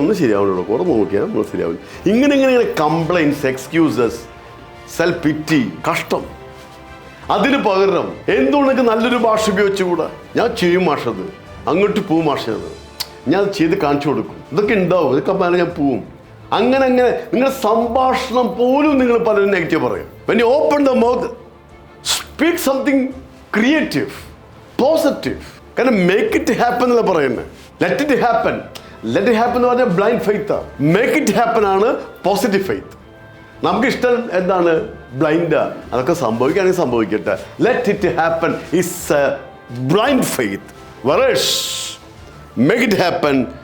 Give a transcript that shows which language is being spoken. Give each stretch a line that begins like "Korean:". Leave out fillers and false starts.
Malayalam: ഒന്നും ശരിയാവുള്ളൂ, കുറെ നോക്കിയാൽ നമ്മൾ ശരിയാവില്ല. ഇങ്ങനെ കംപ്ലൈൻറ്റ്സ്, എക്സ്ക്യൂസസ്, സെൽഫ് പിറ്റി, കഷ്ടം. അതിന് പകരം എന്തുകൊണ്ടൊക്കെ നല്ലൊരു ഭാഷ ഉപയോഗിച്ചുകൂടാ? ഞാൻ ചെയ്യും മാഷത്, അങ്ങോട്ട് പോവും മാഷത്, ഞാൻ ചെയ്ത് കാണിച്ചു കൊടുക്കും, ഇതൊക്കെ ഉണ്ടാവും, ഇതൊക്കെ പറഞ്ഞാൽ ഞാൻ പോവും. അങ്ങനെ നിങ്ങളുടെ സംഭാഷണം പോലും നിങ്ങൾ പലരും നെഗറ്റീവ് പറയും.
English: when you open the mouth, speak something creative, positive. കാരണം make it happen
Malayalam: എന്നല്ല പറയുന്നത്.
English: let it happen
Malayalam: എന്ന് പറഞ്ഞാൽ
English: Blind faith. Make it happen
Malayalam: ആണ് പോസിറ്റീവ് ഫെയ്ത്ത്. നമുക്ക് ഇഷ്ടം എന്താണ്? ബ്ലൈൻഡാ. അതൊക്കെ സംഭവിക്കുകയാണെങ്കിൽ സംഭവിക്കട്ടെ.
English: Let it happen is blind faith. whereas make it happen